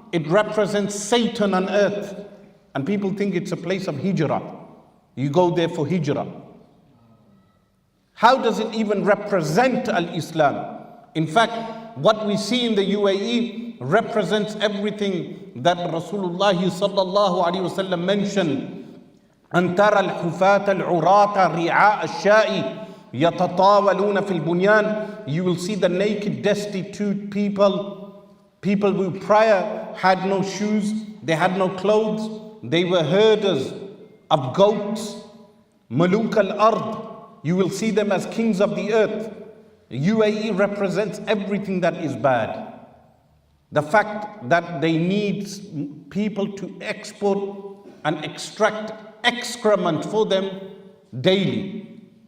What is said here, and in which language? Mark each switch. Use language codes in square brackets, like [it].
[en] it represents Satan on earth. And people think it's a place of hijrah. You go there for hijrah. How does it even represent al-Islam? In fact, what we see in the UAE represents everything that Rasulullah sallallahu alaihi wasallam mentioned. [ar] أن ترى الحفاة العراة رعاء الشاء يتطاولون في البنيان. [en] You will see the naked, destitute people who prior had no shoes, they had no clothes, they were herders of goats. Maluk al-Ard. You will see them as kings of the earth. UAE represents everything that is bad. The fact that they need people to export and extract excrement for them daily.